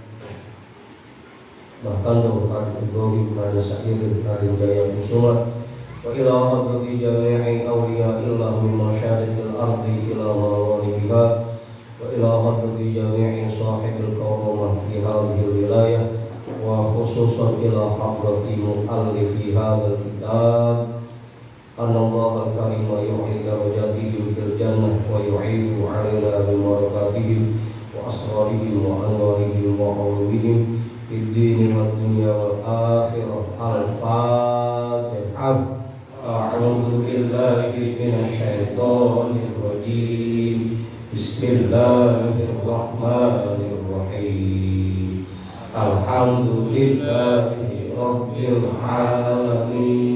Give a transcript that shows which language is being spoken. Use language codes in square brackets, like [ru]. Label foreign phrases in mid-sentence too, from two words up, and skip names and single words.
[ar] bahkan Raden Ibrahim, Raden Sakir, Raden Jaya Kusuma, وإلى حضرة جميع أولياء الله من مشارق الأرض إلى مغاربها وإلى حضرة جميع صاحب الكرامة في هذه الولاية وخصوصا إلى حضرة مؤلف هذا الكتاب. أن الله الكريم يعلي درجاتهم في الجنة ويعيد علينا ببركاتهم وأسرارهم وأنوارهم وعلومهم في الدين والدنيا والآخرة. Al-Fatihah. أعوذ بالله من الشيطان الرجيم. Bismillahirrahmanirrahim. الحمد لله رب العالمين.